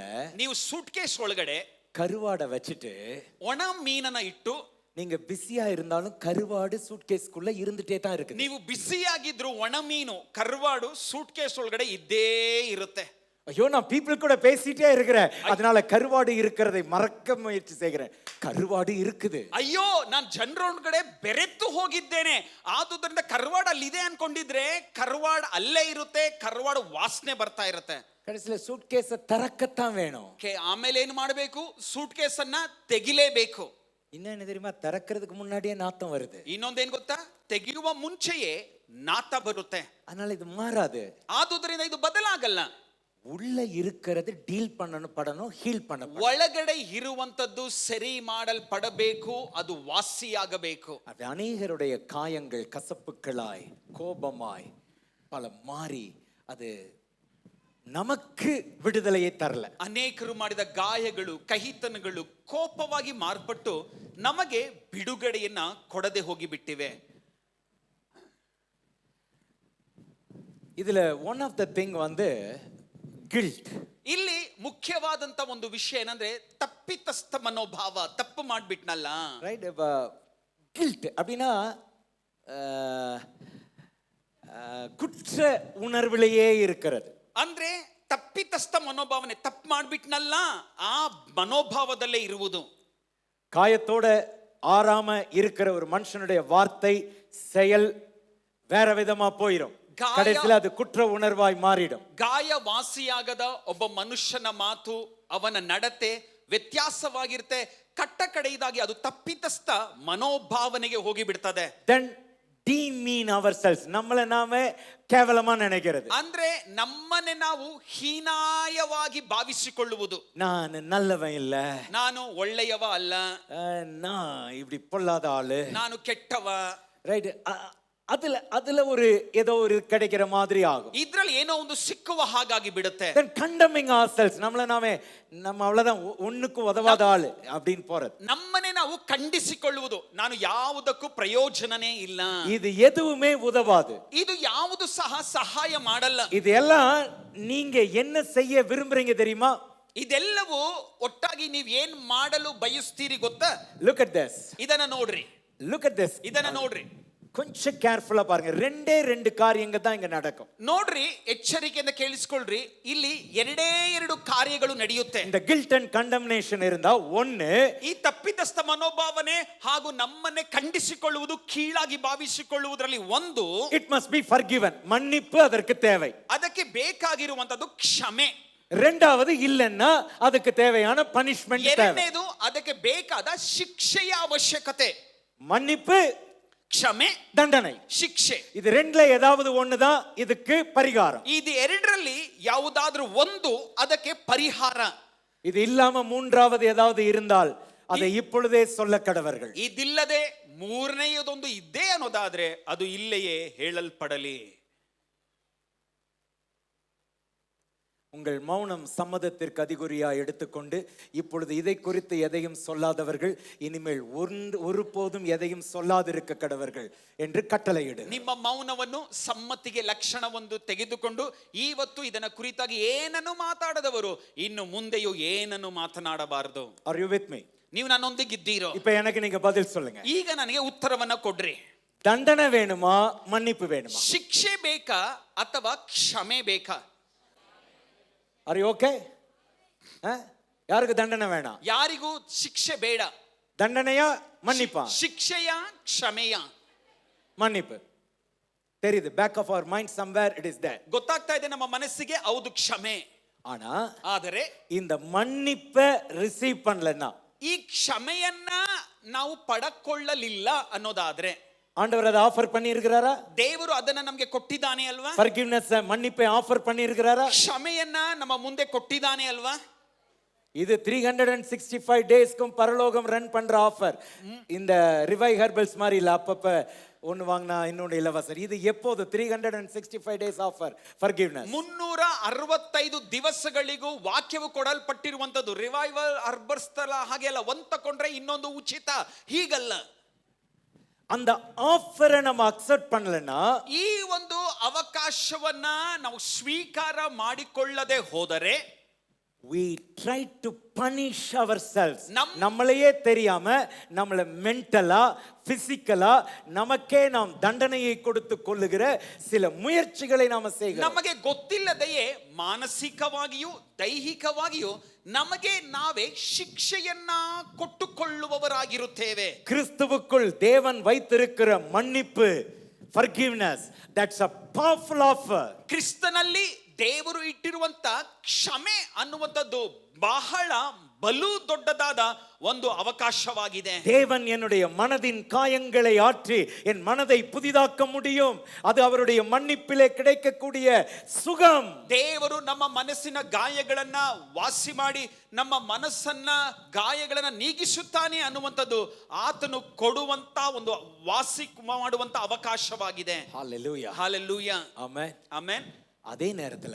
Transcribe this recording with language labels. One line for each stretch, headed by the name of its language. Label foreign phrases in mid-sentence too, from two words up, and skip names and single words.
Kannada: ನೀವು ಸೂಟ್ಕೇಸ್ ಒಳಗಡೆ
Tamil: கருவாடை வச்சுட்டு
Kannada: ಒಣ ಮೀನನ್ನ ಇಟ್ಟು,
Tamil: நீங்க பிஸியா இருந்தாலும் கருவாடு சூட்கேஸ்க்குள்ள இருந்துட்டே தான் இருக்கு.
Kannada: ನೀವು ಬಿಸಿಯಾಗಿದ್ರು ಒಣ ಮೀನು ಕರುವಾಡು ಸೂಟ್ಕೇಸ್ ಒಳಗಡೆ ಇದ್ದೇ ಇರುತ್ತೆ.
Tamil: ஐயோ நான் பீப்பிள் கூட பேசிட்டே இருக்கிறேன், அதனால கருவாடு இருக்கிறதை மறக்க முயற்சி செய்கிறேன். கருவாடு இருக்குது.
Kannada: ಅಯ್ಯೋ ನಾನು ಜನರೊಳಗಡೆ ಬೆರೆತು ಹೋಗಿದ್ದೇನೆ, ಆದುದರಿಂದ ಕರುವಾಡು ಅಲ್ಲಿದೆ ಅನ್ಕೊಂಡಿದ್ರೆ ಕರುವಾಡು ಅಲ್ಲೇ ಇರುತ್ತೆ, ಕರುವಾಡು ವಾಸನೆ ಬರ್ತಾ ಇರುತ್ತೆ.
Tamil: கடைசில சூட்கேஸை திறக்கத்தான் வேணும்.
Kannada: ಆಮೇಲೆ ಏನು ಮಾಡಬೇಕು? ಸೂಟ್ಕೇಸ್ ಅನ್ನ ತೆಗಿಲೇಬೇಕು.
Tamil: ಇನ್ನೇನು தெரியுமா, திறக்கிறதுக்கு முன்னாடியே நாத்தம் வருது.
Kannada: ಇನ್ನೊಂದೇನು ಗೊತ್ತಾ? ತೆಗೆಯುವ ಮುಂಚೆಯೇ ನಾತ ಬರುತ್ತೆ.
Tamil: அதனால இது மாறாது.
Kannada: ಆದುದರಿಂದ ಇದು ಬದಲಾಗಲ್ಲ.
Tamil: உள்ள இருக்கிறது டீல் படணும் ஹீல் பண்ணணும்.
Kannada: ಒಳಗಡೆ ಇರುವಂತದ್ದು ಸರಿ ಮಾಡಲ್ಪಡಬೇಕು, ಅದು ವಾಸಿಯಾಗಬೇಕು.
Tamil: அது அநேகருடைய காயங்கள் கசப்புகளாய் கோபமாய் பல மாறி அது நமக்கு விடுதலையை தரல.
Kannada: ಅನೇಕರು ಮಾಡಿದ ಗಾಯಗಳು, ಕಹಿತನಗಳು ಕೋಪವಾಗಿ ಮಾರ್ಪಟ್ಟು ನಮಗೆ ಬಿಡುಗಡೆಯನ್ನ ಕೊಡದೆ ಹೋಗಿಬಿಟ್ಟಿವೆ.
Tamil: இதுல
English: one of the thing
Tamil: வந்து கில்ட்.
Kannada: ಇಲ್ಲಿ ಮುಖ್ಯವಾದಂತ ಒಂದು ವಿಷಯ ಏನಂದ್ರೆ ತಪ್ಪಿತಸ್ಥ ಮನೋಭಾವ. ತಪ್ಪು ಮಾಡ್ಬಿಟ್ನಲ್ಲ,
Tamil: ரைட். கில்ட் அப்படின்னா குற்ற உணர்விலேயே இருக்கிறது.
Kannada: ಅಂದ್ರೆ ತಪ್ಪಿತಸ್ಥ ಮನೋಭಾವನೆ. ತಪ್ಪು ಮಾಡ್ಬಿಟ್ನಲ್ಲ ಆ ಮನೋಭಾವದಲ್ಲೇ ಇರುವುದು.
Tamil: காயத்தோட ஆறாம இருக்கிற ஒரு மனுஷனுடைய வார்த்தை செயல் வேற விதமா போயிடும். கடைசியில் அது குற்ற உணர்வாய் மாறிடும்.
Kannada: ಗಾಯ ವಾಸಿಯಾಗದ ಒಬ್ಬ ಮನುಷ್ಯನ ಮಾತು, ಅವನ ನಡತೆ ವ್ಯತ್ಯಾಸವಾಗಿರುತ್ತೆ. ಕಟ್ಟ ಕಡೆಯದಾಗಿ ಅದು ತಪ್ಪಿತಸ್ಥ ಮನೋಭಾವನೆಗೆ ಹೋಗಿ ಬಿಡ್ತದೆ.
English: Then demean ourselves,
Tamil: நம்மள நாமே கேவலமா நினைக்கிறது.
Kannada: ಅಂದ್ರೆ ನಮ್ಮನೆ ನಾವು ಹೀನಾಯವಾಗಿ ಭಾವಿಸಿಕೊಳ್ಳುವುದು.
Tamil: ನಾನು நல்லவன் இல்ல,
Kannada: ನಾನು ಒಳ್ಳೆಯವ ಅಲ್ಲ,
Tamil: நான் இப்படி பொல்லாத ஆளு,
Kannada: ನಾನು ಕೆಟ್ಟವ.
Tamil: ரைட். அதுல ஒரு ஏதோ ஒரு கிடைக்கிற மாதிரி ஆகும்.
Kannada: ಇದ್ರಲ್ಲಿ ಏನೋ ಒಂದು ಸಿಕ್ಕುವ ಹಾಗಾಗಿ ಬಿಡುತ್ತೆ.
English: Then condemning ourselves,
Tamil: நம்மள நாமே நம்ம அவ்வளவுதான் ஒண்ணுக்கு உதவாத ஆளு அப்படின்னு போறது.
Kannada: ನಮ್ಮನೆ ನಾವು ಖಂಡಿಸಿಕೊಳ್ಳುವುದು, ನಾನು ಯಾವುದಕ್ಕೂ ಪ್ರಯೋಜನನೇ ಇಲ್ಲ,
Tamil: இது எதுவுமே உதவாது,
Kannada: ಇದು ಯಾವುದು ಸಹ ಸಹಾಯ ಮಾಡಲ್ಲ.
Tamil: இது எல்லாம் நீங்க என்ன செய்ய விரும்புறீங்க தெரியுமா?
Kannada: ಇದೆಲ್ಲವೂ ಒಟ್ಟಾಗಿ ನೀವು ಏನ್ ಮಾಡಲು ಬಯಸ್ತೀರಿ ಗೊತ್ತಾ?
English: Look at this.
Kannada: ಇದನ್ನ ನೋಡ್ರಿ,
English: Look at this.
Kannada: ಇದನ್ನ ನೋಡ್ರಿ.
Tamil: கொஞ்சம் கேர்ஃபுல்லா பாருங்க. ரெண்டு காரியங்கள் தான் இங்க நடக்கும்.
Kannada: ನೋಡ್ರಿ, ಎಚ್ಚರಿಕೆಯಿಂದ ಕೇಳಿಸ್ಕೊಳ್ರಿ. ಇಲ್ಲಿ ಎರಡು ಕಾರ್ಯಗಳು ನಡೆಯುತ್ತೆ.
Tamil: இந்த
English: guilt and condemnation
Tamil: இருந்தா ஒன்னு,
Kannada: ಈ ತಪ್ಪಿತಸ್ಥ ಮನೋಭಾವನೆ ಹಾಗೂ ನಮ್ಮನ್ನೇ ಖಂಡಿಸಿಕೊಳ್ಳುವುದು, ಕೀಳಾಗಿ ಭಾವಿಸಿಕೊಳ್ಳುವುದರಲ್ಲಿ ಒಂದು,
English: it must be forgiven,
Tamil: மன்னிப்பு அதற்கு தேவை.
Kannada: ಅದಕ್ಕೆ ಬೇಕಾಗಿರುವಂತದ್ದು ಕ್ಷಮೆ.
Tamil: ரெண்டாவது இல்லன்னா அதுக்கு தேவையான பனிஷ்மென்ட் தேவை.
Kannada: ಎರಡನೇದು ಅದಕ್ಕೆ ಬೇಕಾದ ಶಿಕ್ಷೆಯ ಅವಶ್ಯಕತೆ.
Tamil: மன்னிப்பு,
Kannada: ಕ್ಷಮೆ,
Tamil: தண்டனை,
Kannada: ಶಿಕ್ಷೆ.
Tamil: இது ரெண்டுல ஏதாவது ஒண்ணுதான் இதுக்கு பரிகாரம்.
Kannada: ಇದು ಎರಡರಲ್ಲಿ ಯಾವುದಾದ್ರೂ ಒಂದು ಅದಕ್ಕೆ ಪರಿಹಾರ.
Tamil: இது இல்லாம மூன்றாவது ஏதாவது இருந்தால் அதை இப்பொழுதே சொல்ல கடவர்கள்.
Kannada: ಇದಿಲ್ಲದೆ ಮೂರನೆಯದೊಂದು ಇದ್ದೇ ಅನ್ನೋದಾದ್ರೆ ಅದು ಇಲ್ಲೆಯೇ ಹೇಳಲ್ಪಡಲಿ.
Tamil: உங்கள் மௌனம் சம்மதத்திற்கு அதிகுறியா எடுத்துக்கொண்டு இப்பொழுது இதை குறித்து எதையும் சொல்லாதவர்கள் இனிமேல் ஒருபோதும் எதையும் சொல்லாதிருக்க கடவர்கள் என்று கட்டளையிடு.
Kannada: ನಿಮ್ಮ ಮೌನವನ್ನು ಸಮ್ಮತಿಗೆ ಲಕ್ಷಣವೊಂದು ತೆಗೆದುಕೊಂಡು ಇವತ್ತು ಇದನ್ನ ಕುರಿತಾಗಿ ಏನನ್ನು ಮಾತಾಡದವರು ಇನ್ನು ಮುಂದೆಯೂ ಏನನ್ನು ಮಾತನಾಡಬಾರದು.
English: Are you with me?
Kannada: ನೀವು ನನ್ನೊಂದಿಗಿದ್ದೀರೋ?
Tamil: இப்போ எனக்கு நீங்க பதில் சொல்லுங்க.
Kannada: ಈಗ ನನಗೆ ಉತ್ತರವನ್ನ ಕೊಡ್ರಿ.
Tamil: தண்டனை வேணுமா மன்னிப்பு வேணுமா?
Kannada: ಶಿಕ್ಷೆ ಬೇಕಾ ಅಥವಾ ಕ್ಷಮೆ ಬೇಕಾ?
English: Are you okay?
Tamil: யாருக்கு தண்டனை வேணாம்?
Kannada: ಯಾರಿಗೂ ಶಿಕ್ಷೆ ಬೇಡ.
Tamil: தண்டனையா மன்னிப்பா?
Kannada: ಶಿಕ್ಷೆಯ ಕ್ಷಮೆಯ?
Tamil: மன்னிப்பு. தெரியுது,
English: back of our mind somewhere it is there.
Kannada: ಗೊತ್ತಾಗ್ತಾ ಇದೆ ನಮ್ಮ ಮನಸ್ಸಿಗೆ ಹೌದು ಕ್ಷಮೆ.
Tamil: ஆனா
Kannada: ಆದರೆ
Tamil: இந்த மன்னிப்பை ரிசீவ் பண்ணலன்னா,
Kannada: ಈ ಕ್ಷಮೆಯನ್ನ ನಾವು ಪಡಕೊಳ್ಳಲಿಲ್ಲ ಅನ್ನೋದಾದ್ರೆ,
Tamil: ஆண்டவர் அதை ஆஃபர் பண்ணி இருக்கிறாரா?
Kannada: ದೇವರು ಅದನ್ನ ನಮಗೆ ಕೊಟ್ಟಿದ್ದಾನೆ ಅಲ್ವಾ? ಫರ್ಗಿವ್ನೆಸ್,
Tamil: மன்னிப்பை ஆஃபர் பண்ணி இருக்கிறாரா?
Kannada: ಕ್ಷಮೆಯನ್ನ ನಮ್ಮ ಮುಂದೆ ಕೊಟ್ಟಿದ್ದಾನೆ ಅಲ್ವಾ?
Tamil: இது 365 டேஸ்க்கும் பரலோகம் ரன் பண்ற ஆஃபர். இந்த ரிவை ஹெர்பல்ஸ் மாதிரி இல்ல, அப்பப்ப ஒன்னு வாங்கினா இன்னொன்னு இலவசம். இது எப்போது
English: 365 days offer forgiveness.
Kannada: 365 ದಿವಸಗಳಿಗೂ ವಾಕ್ಯವು ಕೊಡಲ್ಪಟ್ಟಿರುವಂತದ್ದು. ರಿವೈವಲ್ ಹರ್ಬಲ್ಸ್ ತರ ಹಾಗೆ ಅಲ್ಲ, ಒಂದು ತಕೊಂಡ್ರೆ ಇನ್ನೊಂದು ಉಚಿತ, ಹೀಗಲ್ಲ.
Tamil: அந்த ஆஃபரை நம்ம அக்செப்ட் பண்ணலனா,
Kannada: ಈ ಒಂದು ಅವಕಾಶವನ್ನ ನಾವು ಸ್ವೀಕಾರ ಮಾಡಿಕೊಳ್ಳದೆ ಹೋದರೆ,
English: we try to punish ourselves.
Tamil: நம்மளையே தெரியாம நம்மள மென்டலா பிசிக்கலா நமக்கே நாம் தண்டனையை கொடுத்து கொள்ளுகிற சில முயற்சிகளை நாம செய்கிறோம்.
Kannada: ನಮಗೆ ಗೊತ್ತಿಲ್ಲದೆಯೇ ಮಾನಸಿಕವಾಗಿಯೂ ದೈಹಿಕವಾಗಿಯೂ ನಮಗೆ ನಾವೇ ಶಿಕ್ಷೆಯನ್ನ ಕೊಟ್ಟುಕೊಳ್ಳುವವರಾಗಿರುತ್ತೇವೆ.
Tamil: கிறிஸ்துவுக்குள் தேவன் வைத்திருக்கிற மன்னிப்பு,
English: forgiveness, that's a powerful offer.
Kannada: ಕ್ರಿಸ್ತನಲ್ಲಿ ದೇವರು ಇಟ್ಟಿರುವಂತ ಕ್ಷಮೆ ಅನ್ನುವಂಥದ್ದು ಬಹಳ ಬಲು ದೊಡ್ಡದಾದ ಒಂದು ಅವಕಾಶವಾಗಿದೆ.
Tamil: தேவன் என்னுடைய மனதின் காயங்களை ஆற்றி என் மனதை புதிதாக்க முடியும். அது அவருடைய மன்னிப்பிலே கிடைக்கக்கூடிய சுகம்.
Kannada: ದೇವರು ನಮ್ಮ ಮನಸ್ಸಿನ ಗಾಯಗಳನ್ನ ವಾಸಿ ಮಾಡಿ ನಮ್ಮ ಮನಸ್ಸನ್ನ ಗಾಯಗಳನ್ನ ನೀಗಿಸುತ್ತಾನೆ ಅನ್ನುವಂಥದ್ದು ಆತನು ಕೊಡುವಂತ ಒಂದು ವಾಸಿ ಮಾಡುವಂತ ಅವಕಾಶವಾಗಿದೆ.
Tamil: ஹalleluya.
Kannada: ಹಾಲೆಲೂಯಾ.
Tamil: ஆமென்.
Kannada: ಆಮೆನ್.
Tamil: அதே நேரத்துல